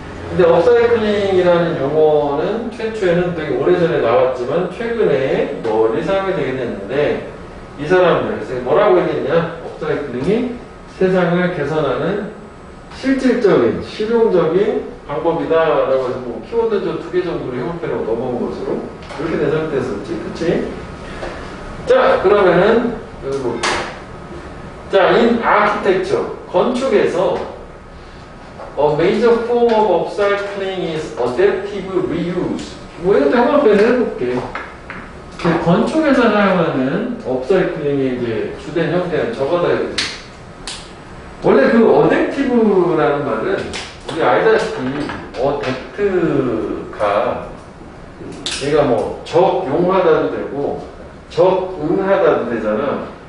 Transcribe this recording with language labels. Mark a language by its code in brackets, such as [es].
[ko] 근데 업사이클링이라는 용어는 최초에는 되게 오래전에 나왔지만 최근에 널리 사용이 되게 됐는데, 이 사람들 그래서 뭐라고 얘기했냐? 업사이클링이 세상을 개선하는 실질적인 실용적인 방법이다라고 해서 뭐 키워드 저 2개 정도로 형태로 넘어온 것으로 이렇게 된 상태였었지, 그치? 자, 그러면은 그리고 자, [en] in architecture [ko] 건축에서 [en] a major form of upcycling is adaptive reuse. [ko] 뭐 이것도 한번 해볼게. 건축에서 사용하는 업사이클링의 이제 주된 형태는 저거다 이거지. 원래 그 어댑티브라는 말은 우리 알다시피 어댑트가 얘가 뭐 적용하다도 되고 적응하다도 되잖아.